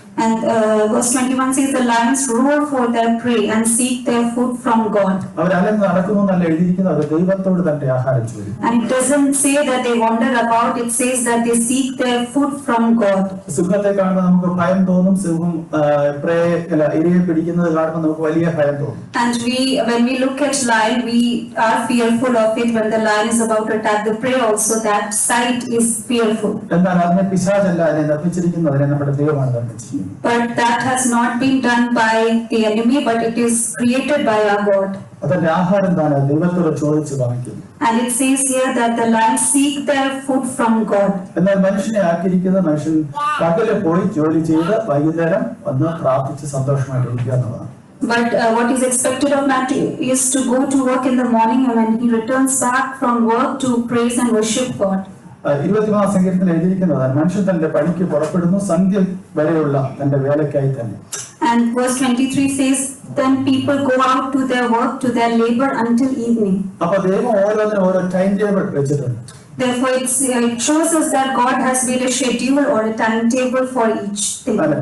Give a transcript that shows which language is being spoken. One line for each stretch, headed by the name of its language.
English: And verse 21 says the lions roar for their prey and seek their food from God.
Malayalam: അവർ അലർന്ന് നടക്കുന്നു എന്നല്ല എഴുതിയിരിക്കുന്നത്, അവർ ദൈവത്തോട് തന്റെ ആഹാരം ചോദിക്കും.
English: And it doesn't say that they wander about, it says that they seek their food from God.
Malayalam: സിംഹത്തെ കാണുമ്പോൾ നമുക്ക് ഭയം തോന്നും. സിംഹം ഇരയെ പിടിക്കുന്നത് കാണുമ്പോൾ നമുക്ക് വലിയ ഭയം തോന്നും.
English: And when we look at lion, we are fearful of it. When the lion is about to attack the prey also, that sight is fearful.
Malayalam: എന്നാൽ അതിനെ പിശാചല്ല അതിനെ നിർമ്മിച്ചിരിക്കുന്നത്, അതിനെ നമ്മുടെ ദൈവമാണ് നിർമ്മിച്ചിരിക്കുന്നത്.
English: But that has not been done by the enemy, but it is created by our God.
Malayalam: അതിന്റെ ആഹാരം തന്നെ ദൈവത്തോട് ചോദിച്ച് വാങ്ങിക്കുന്നു.
English: And it says here that the lions seek their food from God.
Malayalam: എന്നാൽ മനുഷ്യനെ ആക്കിയിരിക്കുന്ന മനുഷ്യൻ പകല് പോയി ജോലി ചെയ്ത് വൈകുന്നേരം വന്ന് പ്രാർത്ഥിച്ച് സന്തോഷമായിട്ട് ഇരിക്കുക എന്നുള്ളതാണ്.
English: But what is expected of man is to go to work in the morning, and when he returns back from work to praise and worship God.
Malayalam: 23ാം സങ്കീർത്തനത്തിൽ എഴുതിയിരിക്കുന്നതാണ്, മനുഷ്യൻ തന്റെ പണിക്ക് പുറപ്പെടുന്നു സന്ധ്യ വരെയുള്ള തന്റെ വേലയ്ക്കായി തന്നെ.
English: And verse 23 says, then people go out to their work, to their labor until evening.
Malayalam: അപ്പൊ ദൈവം ഓരോന്നിനും ഓരോ ടൈം ടേബിൾ വെച്ചിട്ടുണ്ട്.
English: Therefore it shows us that God has made a schedule or a timetable for each thing.